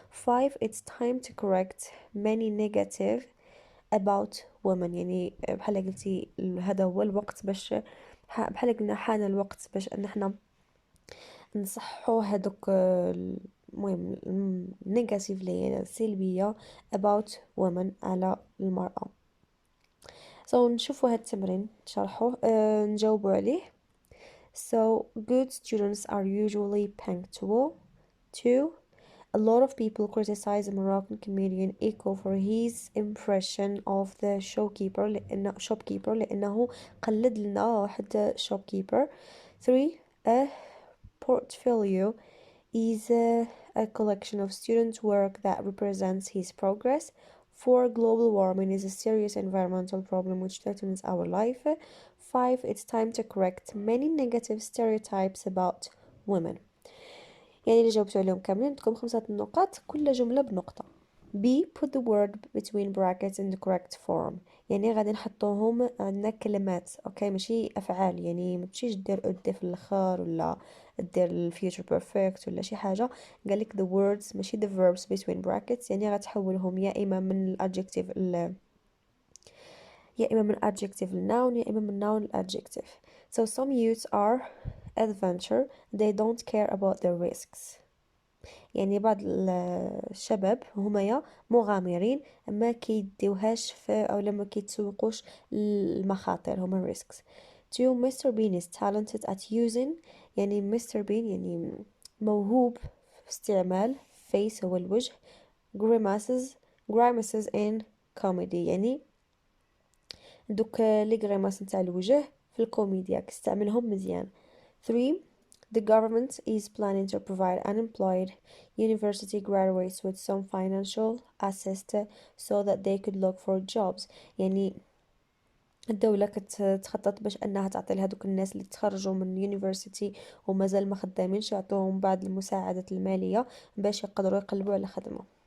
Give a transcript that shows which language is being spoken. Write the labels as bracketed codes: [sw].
[ar] 5 [en] it's time to correct many negative about women، [ar] يعني بحال قلتي هذا هو الوقت باش بحال قلنا حان الوقت باش ان احنا نصحوا هذوك المهم نيجاتيف اللي هي سلبيه [en] about women [ar] على المرأة. نشوفوا هذا التمرين نشرحوه نجاوبوا عليه. [en] So good students are usually punctual. 2 A lot of people criticize the Moroccan comedian Eco for his impression of the shopkeeper [ar] لأنه قلد لنا واحد [en] shopkeeper. 3 A portfolio is a collection of student work that represents his progress. 4 global warming is a serious environmental problem which threatens our life. 5 it's time to correct many negative stereotypes about women. [ar] يعني اللي جاوبتوا عليهم كاملين عندكم 5 نقاط، كل جملة بنقطة. [en] B put the word between brackets in the correct form، [ar] يعني غادي نحطوهم عندنا كلمات اوكي ماشي افعال، يعني ما تمشيش دير ادي في الاخر ولا دير الفيوتشر بيرفكت ولا شي حاجه. قالك the words ماشي [en] the verbs between brackets، [ar] يعني غتحولهم يا اما من الادجكتيف يا اما من adjective للnoun، يا اما من noun للadjective. [en] So some youths are adventure, they don't care about the risks. [ar] يعني بعض الشباب هما مغامرين ما كيديوهاش في أو لما كيتسوقوش المخاطر هما risks. [en] two Mr. Bean is talented at using [ar] يعني [en] Mr. [ar] Bean يعني موهوب في استعمال face هو الوجه [en] grimaces in comedy [ar] يعني دوك لي غريماس نتاع الوجه في الكوميديا كيستعملهم مزيان. [en] 3 The government is planning to provide unemployed university graduates with some financial assistance so that they could look for jobs. [ar] يعني الدولة كتخطط باش انها تعطي لهذوك الناس اللي تخرجوا من يونيفرسيتي ومازال ما خدامينش يعطوهم بعض المساعدات المالية باش يقدروا يقلبوا على خدمة.